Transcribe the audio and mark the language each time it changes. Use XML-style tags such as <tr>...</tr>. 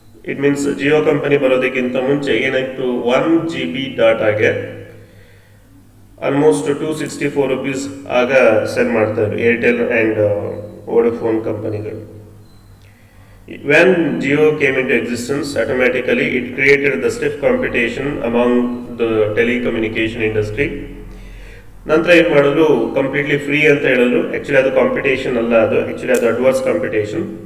<kn>It means Jio company ಬರೋದಕ್ಕಿಂತ ಮುಂಚೆ ಏನಾಯ್ತು, 1 GB ಡಾಟಾಗೆ ಆಲ್ಮೋಸ್ಟ್ 264 rupees ಆಗ ಸೆಲ್ ಮಾಡ್ತಾರೆ ಏರ್ಟೆಲ್ ಆ್ಯಂಡ್ ವೋಡಫೋನ್ ಕಂಪನಿಗಳು.</kn> <en>When Jio came into existence, automatically it created the stiff competition among the telecommunication industry.</en> <kn>ನಂತರ ಏನು ಮಾಡಿದ್ರು, ಕಂಪ್ಲೀಟ್ಲಿ ಫ್ರೀ ಅಂತ ಹೇಳಿದ್ರು. ಆ್ಯಕ್ಚುಲಿ ಅದು ಕಾಂಪಿಟೇಷನ್ ಅಲ್ಲ, ಅದು ಆ್ಯಕ್ಚುಲಿ ಅದು ಅಡ್ವಾನ್ಸ್ ಕಾಂಪಿಟೇಷನ್.</kn>